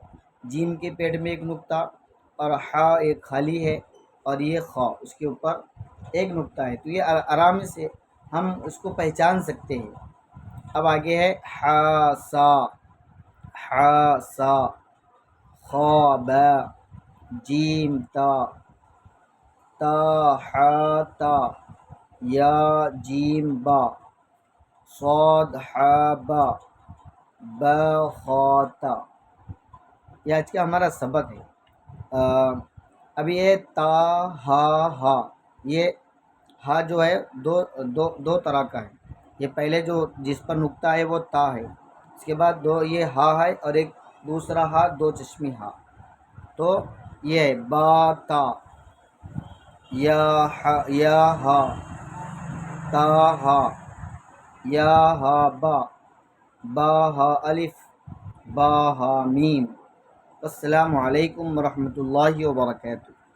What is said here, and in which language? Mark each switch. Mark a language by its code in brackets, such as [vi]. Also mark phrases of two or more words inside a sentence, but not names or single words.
[ur] جیم کے پیٹ میں ایک نقطہ اور ہا ایک خالی ہے، اور یہ خا، اس کے اوپر ایک نقطہ ہے، تو یہ آرام سے ہم اس کو پہچان سکتے ہیں۔ اب آگے ہے ہا سا، خا با، جیم تا، تا ہا تا، یا جیم با، صاد ہا با، با خاتا۔ یہ آج کا ہمارا سبق ہے۔ اب یہ تا ہا، یہ ہا جو ہے دو طرح کا ہے۔ یہ پہلے جو جس پر نقطہ ہے وہ تا ہے، اس کے بعد یہ ہا ہے، اور ایک دوسرا ہا، 2 چشمی ہا، تو یہ ہے با تا، یا ہا، تا ہا، یا ہا با ہا الف، با ہا میم۔ [ar] السلام علیکم ورحمۃ اللہ وبرکاتہ۔